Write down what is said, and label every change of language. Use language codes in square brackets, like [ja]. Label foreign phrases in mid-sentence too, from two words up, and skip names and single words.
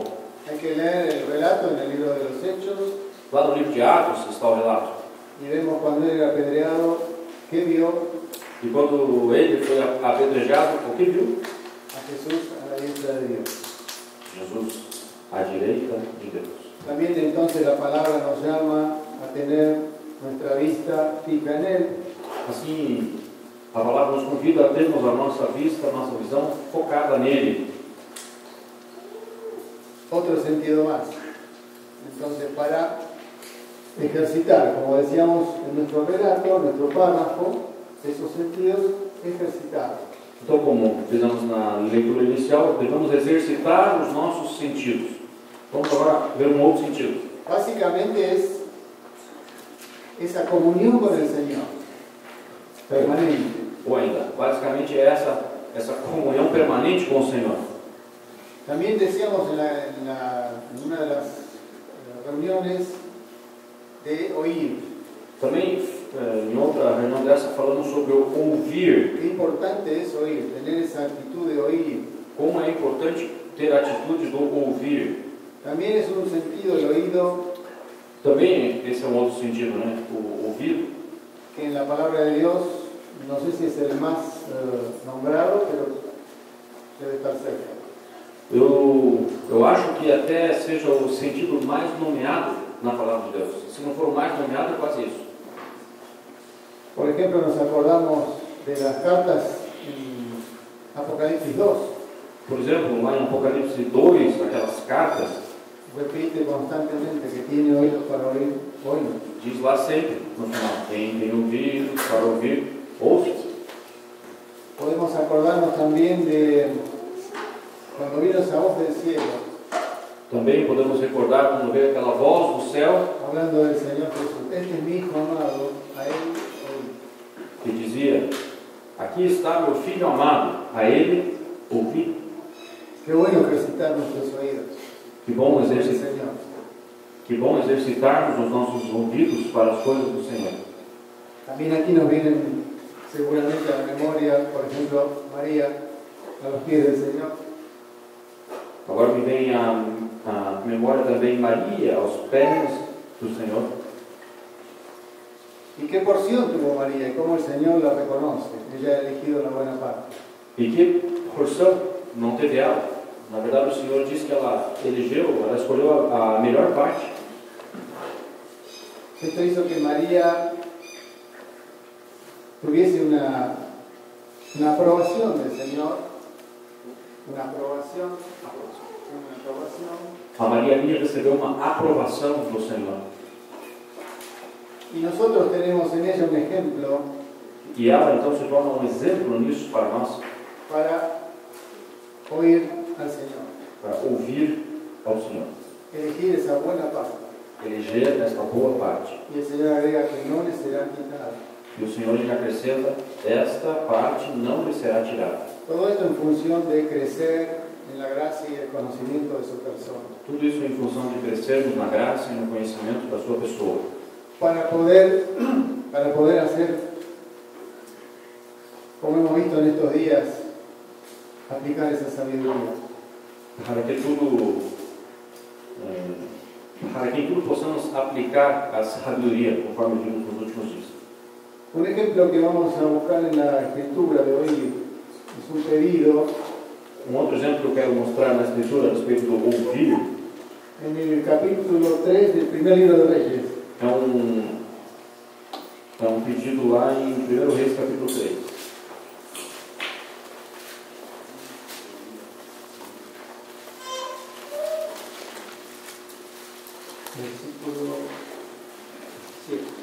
[es] Hay que leer el relato en el libro de los Hechos [pt] Lá no livro de Atos está o relato. [es] y vemos cuando él era apedreado, ¿qué vio? [pt] E quando ele foi apedrejado, o que viu? [es] A Jesús a la diestra de Dios. [pt] Jesus à direita de Deus. [es] También entonces la palabra nos llama a tener nuestra vista fija en Él. [pt] Assim, a palavra nos convida a termos a nossa vista, a nossa visão focada nele. [es] Otro sentido más. Entonces, para ejercitar, como decíamos en nuestro relato, nuestro párrafo, esos sentidos ejercitados. [pt] Então, como fizemos na leitura inicial, devemos exercitar os nossos sentidos. Vamos agora ver um outro sentido. [es] Básicamente es esa comunión con el Señor, permanente. [pt] Ou ainda, basicamente é essa comunhão permanente com o Senhor. [es] También decíamos en una de las reuniones de oír. [pt] Também, em outra reunião dessa, falamos sobre o ouvir. [es] Qué importante es oír, tener esa actitud de oír. [pt] Como é importante ter a atitude do ouvir. [es] También es un sentido el oído [pt] Também, esse é um outro sentido, né? O ouvido. [es] que en la palabra de Dios, no sé si es el más nombrado, pero debe estar cerca. [pt] Eu acho que até seja o sentido mais nomeado na palavra de Deus. Se não for o mais nomeado, é quase isso. [es] Por ejemplo, nos acordamos de las cartas en Apocalipsis 2. [pt] Por exemplo, lá em Apocalipse 2, aquelas cartas, [es] Repite constantemente que tiene oídos para oír, oído. [pt] diz lá sempre, no final, quem tem ouvidos para ouvir, ouça. [es] Podemos acordarnos también de cuando vino esa voz del cielo, [pt] Também podemos recordar quando veio aquela voz do céu [es] hablando del Señor Jesús. Este es mi Hijo amado, a Él oíd. [pt] que dizia: aqui está meu filho amado, a ele ouvi. [es] Qué bueno ejercitar nuestros oídos. [pt] Que bom [es] El [pt] exercitar. [es] Señor. [pt] Que bom exercitarmos os nossos ouvidos para as coisas do Senhor. [es] También aquí nos vienen seguramente a la memoria, por ejemplo, María a los pies del Señor. [pt] Agora me vem à memória também Maria, aos pés do Senhor. [es] ¿Y qué porción tuvo María? Y cómo el Señor la reconoce. Ella ha elegido la buena parte. [pt] E que porção não teve ela? Na verdade, o Senhor diz que ela escolheu a melhor parte. [es] Esto hizo que María tuviese una aprobación del Señor, una aprobación. [pt] A Maria recebeu uma aprovação do Senhor. [es] Y nosotros tenemos en ella un ejemplo [pt] E ela então se torna um exemplo nisso para nós, [es] para oír al Señor, [pt] para ouvir ao Senhor, [es] elegir esa buena parte. [pt] eleger esta boa parte. [es] Y el Señor agrega que no le será quitada. [pt] E o Senhor lhe acrescenta: esta parte não lhe será tirada. [es] Todo esto en función de crecer en la gracia y el conocimiento de su persona. [pt] Tudo isso em função de crescermos na graça e no conhecimento da sua pessoa. [es] Para poder hacer, como hemos visto en estos días, aplicar esa sabiduría. [pt] Para que em tudo possamos aplicar a sabedoria, conforme vimos nos últimos dias. [es] Un ejemplo que vamos a buscar en la escritura de hoy es un pedido. [pt] Outro exemplo que eu quero mostrar na Escritura a respeito do ouvir. [es] En el capítulo 3 del primer libro de Reyes. [pt] É um pedido lá em 1 Reis, capítulo 3. Versículo 7.